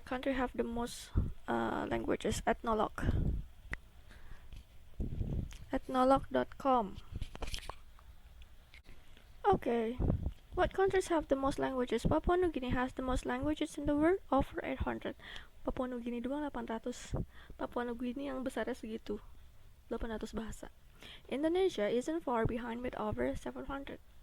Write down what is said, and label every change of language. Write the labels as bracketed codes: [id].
[en] Country have the most languages. Ethnologue.com. Okay. What countries have the most languages? Papua New Guinea has the most languages in the world, over 800. [id] Papua New Guinea doang 800. Papua New Guinea yang besarnya segitu, 800 bahasa. [en] Indonesia isn't far behind with over 700.